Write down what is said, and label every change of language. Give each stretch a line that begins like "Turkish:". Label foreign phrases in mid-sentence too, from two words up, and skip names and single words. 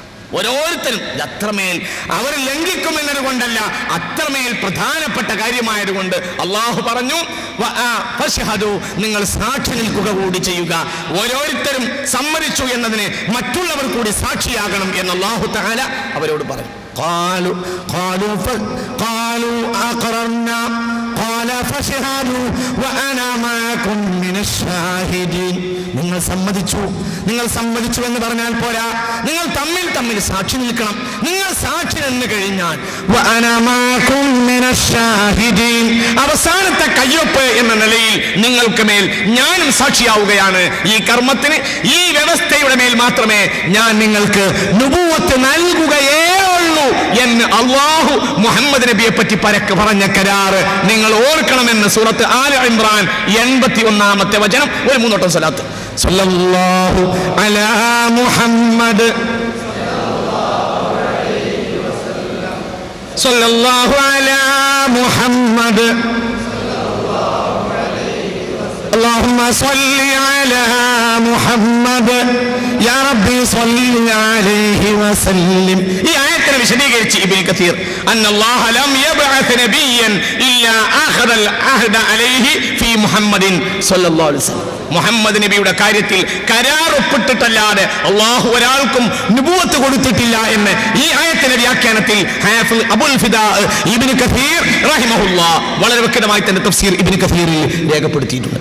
Malayalam: ഓരോരുത്തരും അത്രമേൽ അവർ ലംഘിക്കുമെന്നത് കൊണ്ടല്ല, അത്രമേൽ പ്രധാനപ്പെട്ട കാര്യമായതുകൊണ്ട് അല്ലാഹു പറഞ്ഞു ഫശ്ഹദു നിങ്ങൾ സാക്ഷി നിൽക്കുക കൂടി ചെയ്യുക. ഓരോരുത്തരും സമ്മതിച്ചു എന്നതിന് മറ്റുള്ളവർ കൂടി സാക്ഷിയാകണം എന്ന്
Arabic: الله تعالى
Malayalam: അവരോട് പറഞ്ഞു.
Arabic: قالوا أقررنا قال فاشهدوا وأنا معكم من الشاهدين.
Malayalam: നിങ്ങൾ സമ്മതിച്ചു എന്ന് പറഞ്ഞാൽ പോരാ, നിങ്ങൾ തമ്മിൽ സാക്ഷി നിൽക്കണം. നിങ്ങൾ സാക്ഷി നിന്ന് കഴിഞ്ഞാൽ
Arabic: وأنا معكم من الشاهدين
Malayalam: അവസാനത്തെ കയ്യൊപ്പ് എന്ന നിലയിൽ നിങ്ങൾക്ക് മേൽ ഞാനും സാക്ഷിയാവുകയാണ്. ഈ കർമ്മത്തിന് ഈ വ്യവസ്ഥയുടെ മേൽ മാത്രമേ ഞാൻ നിങ്ങൾക്ക് നുബുവത്ത് നൽകുകയേ ഉള്ളൂ എന്ന് അല്ലാഹു മുഹമ്മദ് നബിയെ പറ്റി പരക്കെ പറഞ്ഞ കരാറ് നിങ്ങൾ ഓർക്കണമെന്ന് സൂറത്ത് ആല ഇംറാൻ 81-ാമത്തെ വചനം. ഒരു 3 വട്ടം സ്വലാത്ത്.
Arabic: صلى الله على محمد صلى الله على محمد اللهم صل على محمد يا ربي صل عليه وسلم.
Malayalam: ഈ ആയത്തിനെ വിശദീകരിച്ച്
Arabic: ഇബ്നു കസീർ أن الله لم يبعث نبيا إلا أخذ العهد عليه في محمد صلى الله عليه وسلم.
Malayalam: മുഹമ്മദ് നബിയുടെ കാര്യത്തിൽ കരാർ ഒപ്പിട്ടിട്ടല്ലാതെ അള്ളാഹു ഒരാൾക്കും നുബുവത്ത് കൊടുത്തിട്ടില്ല എന്ന് ഈ ആയത്തിന്റെ വ്യാഖ്യാനത്തിൽ ഹാഫിൾ അബുൽ ഫിദാ ഇബ്നു കസീർ റഹിമഹുല്ലാഹ് വളരെ വ്യക്തമായി തന്റെ തഫ്സീർ ഇബ്നു കസീറിൽ രേഖപ്പെടുത്തിയിട്ടുണ്ട്.